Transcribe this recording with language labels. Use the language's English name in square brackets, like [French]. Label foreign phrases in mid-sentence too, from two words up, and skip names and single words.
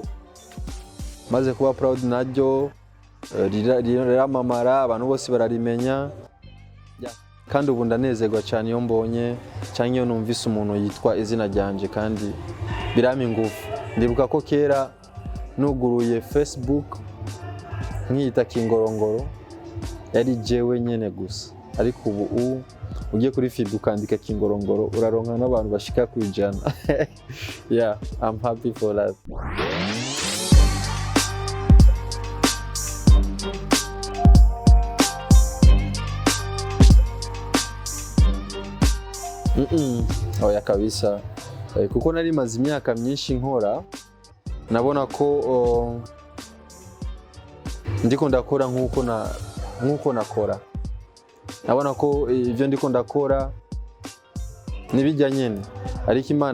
[Rundi] maze kuba proud naryo riramamara abantu bose bararimenya kandi ubu ndanezerwa cyane iyo mbonye cyangwa iyo numvise umuntu yitwa izina ryanje kandi birama ingufu ndibuka ko kera nuguruye Facebook nkiyita Kingorongoro yari jewe nyene gusa ariko ubu ugiye kuri feed ukandika Kingorongoro uraronka n'abantu bashika kwijana yeah [English] I'm happy for that. [Rundi] Oya kabisa kuko nari maze imyaka myinshi nkora nabona ko ndiko ndakora nkuko nakora nabona ko ibyo ndiko ndakora nibijya nyene ariko